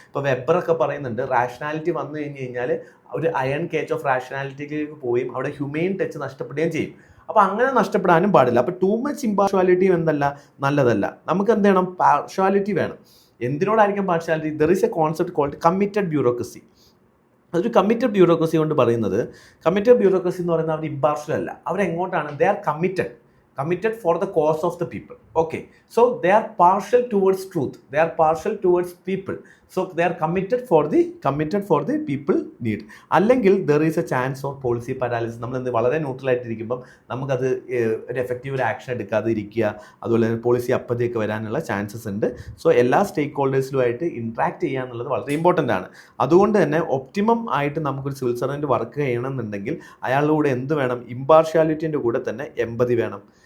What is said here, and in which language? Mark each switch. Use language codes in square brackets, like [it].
[ml] ഇപ്പോൾ വെബറൊക്കെ പറയുന്നുണ്ട് റാഷണാലിറ്റി വന്നു കഴിഞ്ഞ് കഴിഞ്ഞാൽ ഒരു അയൺ കേജ് ഓഫ് റാഷണാലിറ്റിയിലേക്ക് പോവുകയും അവിടെ ഹ്യൂമെയിൻ ടച്ച് നഷ്ടപ്പെടുകയും ചെയ്യും. അപ്പോൾ അങ്ങനെ നഷ്ടപ്പെടാനും പാടില്ല. അപ്പോൾ ടൂ മച്ച് ഇമ്പാർഷ്യാലിറ്റി എന്തല്ല, നല്ലതല്ല. നമുക്ക് എന്ത് വേണം? പാർഷ്യാലിറ്റി വേണം. എന്തിനോടായിരിക്കും partiality? There is A concept called committed bureaucracy. അതൊരു കമ്മിറ്റഡ് ബ്യൂറോക്രസി കൊണ്ട് പറയുന്നത്, കമ്മിറ്റഡ് ബ്യൂറോക്രസി എന്ന് പറയുന്നത് അവർ ഇമ്പാർഷ്യൽ അല്ല. അവരെങ്ങോട്ടാണ്? They are [en] committed for the cause of the people. Okay, so they are partial towards truth, they are partial towards people, so they are committed for the people need. [ml] അല്ലെങ്കിൽ [en] there is a chance of policy paralysis. [ml] നമ്മൾ എന്ത് വളരെ neutral ആയിട്ടിരിക്കുമ്പം നമുക്കത് ഒരു effective ഒരു action എടുക്കാതെ ഇരിക്കുക, അതുപോലെ തന്നെ പോളിസി അപ്പതിയൊക്കെ വരാനുള്ള ചാൻസസ് ഉണ്ട്. സോ എല്ലാ സ്റ്റേക്ക് ഹോൾഡേഴ്സിലുമായിട്ട് ഇൻട്രാക്ട് ചെയ്യുക എന്നുള്ളത് വളരെ ഇമ്പോർട്ടൻ്റ് ആണ്. അതുകൊണ്ട് തന്നെ ഒപ്റ്റിമം ആയിട്ട് നമുക്കൊരു സിവിൽ സർവൻറ്റ് വർക്ക് ചെയ്യണമെന്നുണ്ടെങ്കിൽ അയാളുടെ കൂടെ എന്ത് വേണം? ഇമ്പാർഷ്യാലിറ്റിൻ്റെ കൂടെ തന്നെ എമ്പതി വേണം.